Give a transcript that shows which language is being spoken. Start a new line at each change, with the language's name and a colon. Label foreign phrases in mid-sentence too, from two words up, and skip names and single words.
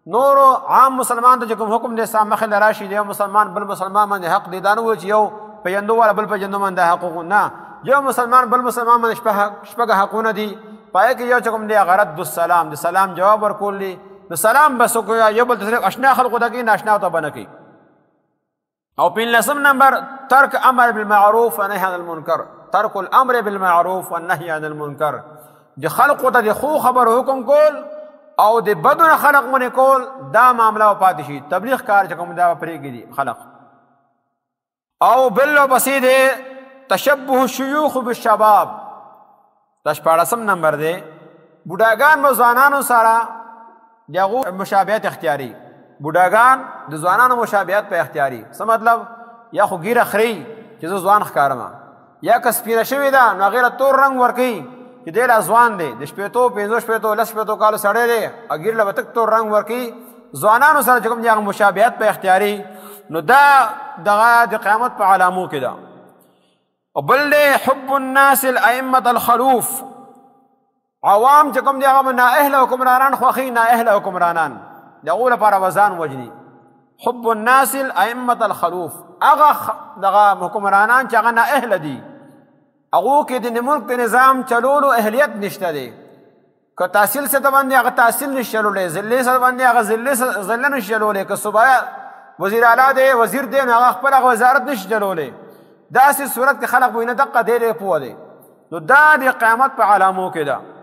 Pashto: نورو عام مسلمان ته چې کوم حکم دی ستا مخې له راشي د یو مسلمان بل مسلمان باندې حق دی دا نه وایي چې یو پیژندو والا بل پیژندو باندې حقوق نه یو مسلمان بل مسلمان باندې شپږ حقونه دي پای کې یو چې کوم دی هغه
Arabic: رد السلام
Pashto: د سلام جواب ورکول دي د سلام بس وکړه یو بل ته صرف اشنا خلقو ته کوي ناشنا ته به نه کوي او پنځلسم نمبر
Arabic: ترک امر بالمعروف و نهی عن المنکر ترک الامر بالمعروف و نهی عن المنکر
Pashto: د خلقو ته د خو خبر حکم کول او د بدو نه خلق منې کول دا معامله پاتې شي تبلیغ کار چې کوم دا پرېږدي دي خلق او بل ورپسې دی
Arabic: تشبه الشيوخ بالشباب
Pashto: دا شپاړسم نمبر دی بوډاګان به ځوانانو سره د هغو مشابهت اختیاري بوډاګان د ځوانانو مشابهت په اختیاري څه مطلب یا خو ګیره خري چې زه ځوان ښکارم یا که سپینه شوې ده نو هغې له تور رنګ ورکوي چې دی لا ځوان دی د شپېتو پنځو شپېتو لس شپېتو کالو سړی دی او ګیر له به تک تور رنګ ورکوي ځوانانو سره چې کوم دی هغه مشابهت په اختیاري نو دا دغه د قیامت په علامو کې ده او بل دی
Arabic: حب الناس الائمة الخلوف
Pashto: عوام چې کوم دی هغه نااهله حکمرانان خوښوي نااهله حکمرانان د هغو لپاره وزان وجني
Arabic: حب الناس الائمة الخلوف
Pashto: هغه دغه حکمرانان چې هغه نااهله دي هغو کې د ملک د نظام چلولو اهلیت نشته دی که تحصیل سطح باندې هغه تحصیل نشي چلولی ذلې سطح باندې هغه ذله نشي چلولی که صوبه وزیر اعلی دی وزیر دی نو هغه خپل هغه وزارت نشي چلولی داسې صورت کې خلق وي نه دقه دی ډېر پوه دی نو دا د قیامت په علامو کې ده